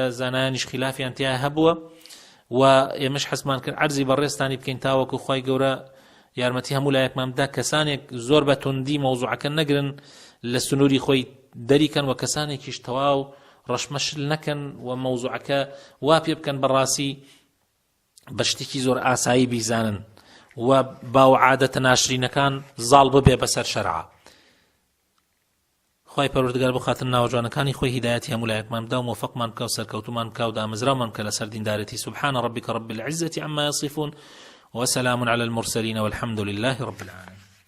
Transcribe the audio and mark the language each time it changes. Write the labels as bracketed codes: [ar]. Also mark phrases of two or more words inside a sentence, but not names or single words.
[ckb] زانایانیش خلافیان تیا هەبووە و ئێمەش حەزمان کرد عەرزی بەڕێستانی بکەین تاوەکو خوای گەورە یارمەتی هەموو لایەکماندا کەسانێک زۆر بە توندی مەوزوعەکە نەگرن لە سنووری خۆی دەریکەن و کەسانێکیش تەواو ڕەشمەشل نەکەن و مەوزوعەکە وا پێ بکەن بەڕاستی بە شتێکی زۆر ئاسایی بیزانن و باو عادەتە ناشرینەکان زاڵ ببێ بەسەر شەرعە خوای پەروەردگار بۆ خاتر ناوەجوانەکانی خۆی هیدایەتی هەموو لایەکمان بدا و مۆفەقمان بکە و سەرکەوتومان بکە و دامەزراومان بکە لەسەر دیندارەتی [ar] سبحان ربك رب العزة عما يصفون وسلام على المرسلين والحمد لله رب العالمين